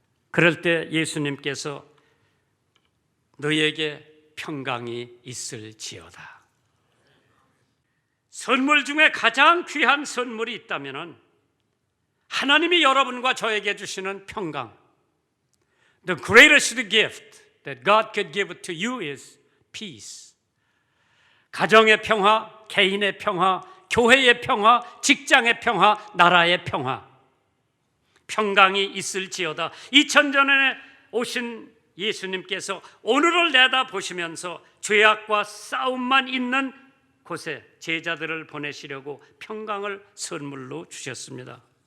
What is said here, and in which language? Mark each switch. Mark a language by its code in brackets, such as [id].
[ko] 그럴 때 예수님께서 너희에게 평강이 있을지어다. 선물 중에 가장 귀한 선물이 있다면 하나님이 여러분과 저에게 주시는 평강. [en] The greatest gift that God could give to you is peace. [ko] 가정의 평화, 개인의 평화, 교회의 평화, 직장의 평화, 나라의 평화. 평강이 있을지어다. 2000년 전에 오신 예수님께서 오늘을 내다보시면서 죄악과 싸움만 있는 곳에 제자들을 보내시려고 평강을 선물로 주셨습니다.